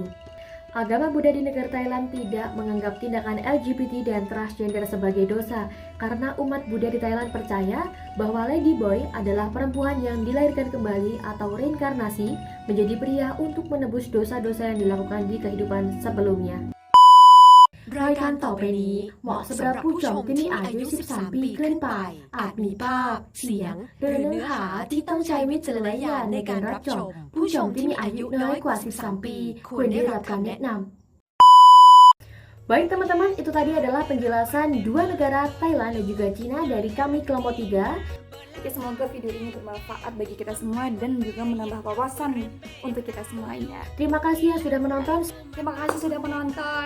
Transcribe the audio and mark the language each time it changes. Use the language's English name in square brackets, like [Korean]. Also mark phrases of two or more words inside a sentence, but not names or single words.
[Indonesian] Agama Buddha di negara Thailand tidak menganggap tindakan LGBT dan transgender sebagai dosa karena umat Buddha di Thailand percaya bahwa ladyboy adalah perempuan yang dilahirkan kembali atau reinkarnasi menjadi pria untuk menebus dosa-dosa yang dilakukan di kehidupan sebelumnya. [Thai] รายการต่อไปนี้เหมาะสำหรับผู้ชมที่มีอายุ 13 ปีขึ้นไปอาจมีภาพเสียงหรือเนื้อหาที่ต้องใช้วิจารณญาณในการรับชมผู้ชมที่มีอายุน้อยกว่า 13 ปีควรได้รับคำแนะนำ [Indonesian] Baik teman-teman, itu tadi adalah penjelasan 2 negara Thailand dan juga Cina dari kami kelompok 3. Oke, semoga video ini bermanfaat bagi kita semua dan juga menambah wawasan untuk kita semuanya. Terima kasih yang sudah menonton Terima kasih sudah menonton.